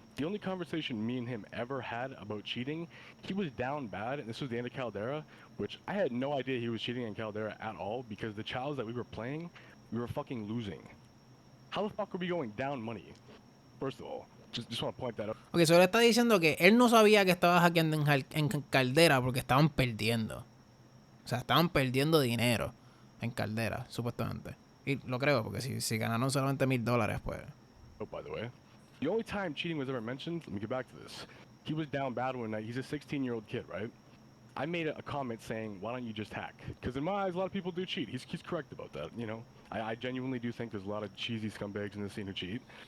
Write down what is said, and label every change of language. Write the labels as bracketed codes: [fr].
[en] The only conversation me and him ever had about cheating, he was down bad, and this was the end of Caldera, which I had no idea he was cheating in Caldera at all, because the childs that we were playing, we were fucking losing. How the fuck are we going down money? First of all, just want to point that out. [es] Ok, solo está diciendo que él no sabía que estaba hackeando en Caldera porque estaban perdiendo. O sea, estaban perdiendo dinero en Caldera, supuestamente. Y lo creo, porque si ganaron solamente $1,000, pues... [en] Oh, by the way. The only time cheating was ever mentioned, let me get back to this. He was down bad one night. He's a 16-year-old kid, right? I made a comment saying, why don't you just hack? Because in my eyes, a lot of people do cheat. He's correct about that, I genuinely do think there's a lot of cheesy scumbags in the scene who cheat.